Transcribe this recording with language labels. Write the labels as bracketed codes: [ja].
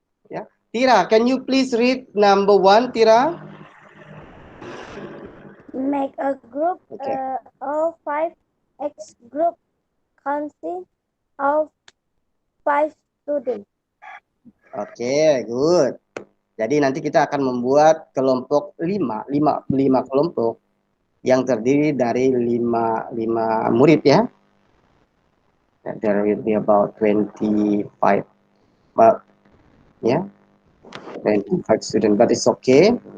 [en] Yeah. Tira, can you please read number 1, Tira? Make a group Okay. of 5. Each group consists of 5 students. Oke, good. [id] Jadi nanti kita akan membuat kelompok 5 kelompok yang terdiri dari 5 murid ya. [en] There will be about 25, but yeah, 25 students, but it's okay.